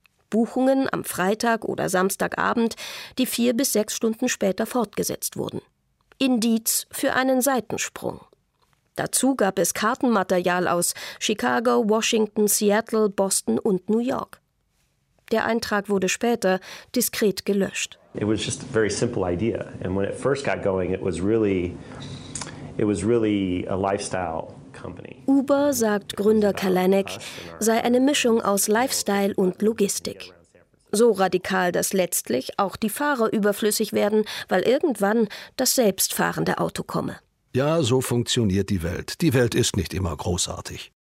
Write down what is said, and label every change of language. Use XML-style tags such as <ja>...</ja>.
<de>Buchungen am Freitag oder Samstagabend, die 4 bis 6 Stunden später fortgesetzt wurden. Indiz für einen Seitensprung. Dazu gab es Kartenmaterial aus Chicago, Washington, Seattle, Boston und New York. Der Eintrag wurde später diskret gelöscht.</de> <en>It was just a very simple idea. And when it first got going, it was really a lifestyle.</en> <de>Uber, sagt Gründer Kalanick, sei eine Mischung aus Lifestyle und Logistik. So radikal, dass letztlich auch die Fahrer überflüssig werden, weil irgendwann das selbstfahrende Auto komme. Ja, so funktioniert die Welt. Die Welt ist nicht immer großartig.</de>